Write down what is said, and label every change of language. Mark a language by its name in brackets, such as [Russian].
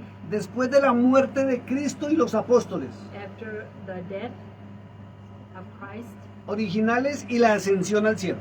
[Spanish] después de la muerte de Cristo y los apóstoles [English] after the death of Christ [Spanish] originales y la ascensión al cielo.